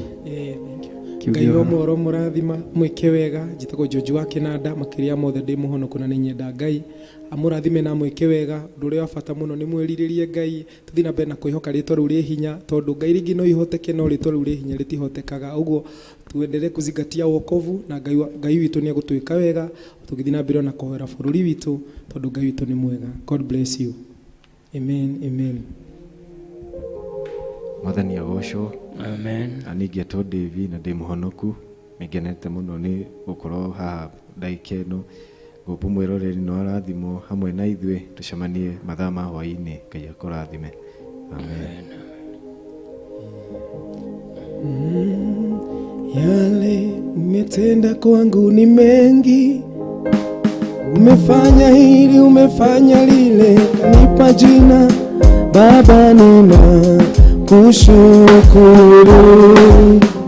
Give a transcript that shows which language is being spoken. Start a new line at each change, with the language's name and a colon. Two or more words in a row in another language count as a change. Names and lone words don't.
Kikuyu: Ngai wa muoyo mũrathima mwĩke wega njĩtagwo George wa Kĩnanda makĩria mothe ndĩ mũhonoku na nĩ nyenda Ngai amũrathime na mwĩke wega ũndũ ũrĩa wa bata mũno nĩ mwĩrirĩrie Ngai tũthiĩ na mbere na kwĩhoka rĩtwa rĩu rĩ hinya tondũ Ngai rĩngĩ no ihoteke no rĩtwa rĩu rĩ hinya rĩtihotekaga ũguo
Swahili: tuendelee kuzingatia wokovu
Kikuyu: na Ngai witũ nĩ egũtwĩka wega tũgĩthiĩ na mbere na kũhoera bũrũri witũ tondũ Ngai witũ nĩ mwega
English: God bless you amen amen
Kikuyu: Mwathani agocwo amen aningĩetwo David na ndĩ mũhonoku nĩngenete mũno nĩ gũkorwo haha ndagĩka ĩno gũpũ mwĩroreri no arathimo hamwe na ithuĩ tũcemanie mathaa ma hwainĩ Ngai akũrathime amen
Swahili: Yale umetenda kwangu ni mengi umefanya hili umefanya lile nipa jina Baba nina kushukuru